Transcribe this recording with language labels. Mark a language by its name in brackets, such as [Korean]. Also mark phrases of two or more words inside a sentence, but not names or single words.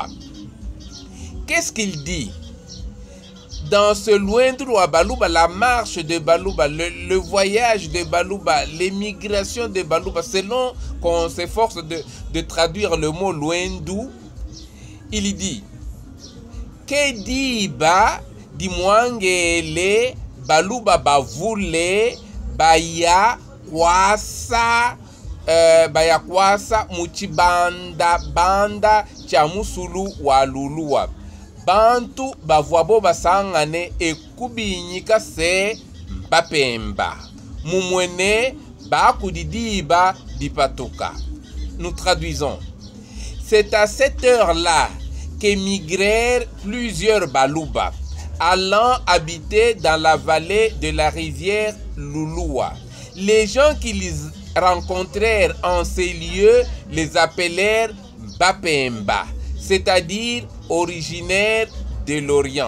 [French] Qu'est-ce qu'il dit? Dans ce Luendu Loi Baluba, la marche de Baluba, le voyage de Baluba, l'émigration de Baluba, selon qu'on s'efforce de traduire le mot Luendu, il dit que [Luba-Lulua] diba di mwangele Baluba bavule baya kwasa muchibanda banda chamusulu waluluwa bantu bavwabo basangane ekubinyika se Bapemba mumwene bakudidiba dipatoka. [French] Nous traduisons: c'est à cette heure-là qu'émigrèrent plusieurs Baluba, allant habiter dans la vallée de la rivière Louloua. Les gens qui les rencontrèrent en ces lieux les appelèrent Bapemba, c'est-à-dire originaires de l'Orient.